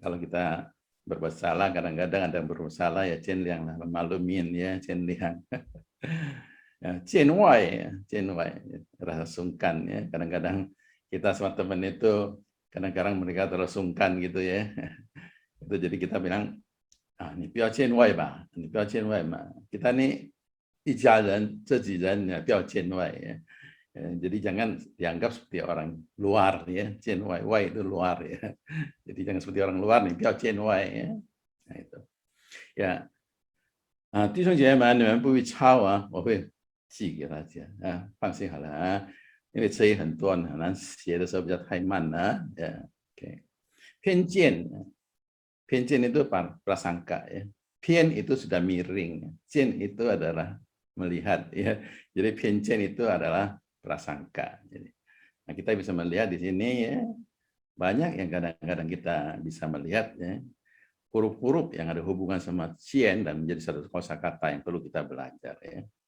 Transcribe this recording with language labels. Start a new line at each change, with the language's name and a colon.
Indonesian: Kalau kita berbuat salah, kadang-kadang ada yang berbuat salah ya 见量lah, memalumin ya 见量. Ya, 见外ya, 见外, rasa sungkan ya. Kadang-kadang kita sama teman itu kadang-kadang mereka terlalu sungkan gitu ya. Itu jadi kita bilang, ini
Chinese: 不要见外吧,
Indonesian: ini
Chinese: 不要见外嘛.
Indonesian: Kita nih
Chinese: 一家人, 自己人ya, 不要见外ya.
Indonesian: Jadi jangan dianggap seperti orang luar ya, 见外, 外 itu luar ya. Jadi jangan seperti orang luar nih,
Chinese: 不要见外
Indonesian: ya. Nah itu. Ya.
Chinese: 弟兄姐妹们，你们不会抄啊，我会寄给大家啊，放心好了啊，因为这也很多很难写的时候比较太慢了ya.
Indonesian: Oke. 偏见 itu prasangka ya. 偏 itu sudah miring, 见 itu adalah melihat ya. Jadi 偏见 itu adalah prasangka. Jadi, nah kita bisa melihat di sini ya, banyak yang kadang-kadang kita bisa melihat ya, huruf-huruf yang ada hubungan sama 见 dan menjadi satu kosakata yang perlu kita belajar ya.